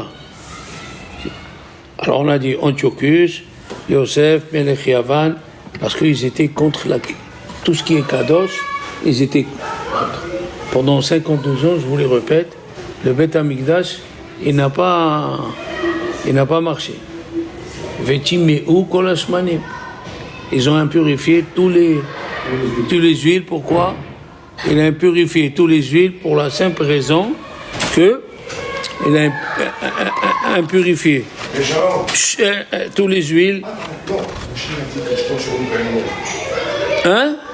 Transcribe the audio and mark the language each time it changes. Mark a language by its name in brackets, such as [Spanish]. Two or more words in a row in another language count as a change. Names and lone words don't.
[French] Alors, on a dit Antiochus, [Hebrew] Yosef, מלך יון, [French] parce qu'ils étaient contre tout ce qui est Kadosh, ils étaient contre. Pendant 52 ans, je vous le répète, le Beth Amikdash, il n'a pas marché. [Hebrew] וטמאו כל השמנים. [French] Ils ont impurifié tous les huiles. Pourquoi? Il a impurifié tous les huiles pour la simple raison que il a impurifié tous les huiles. Hein?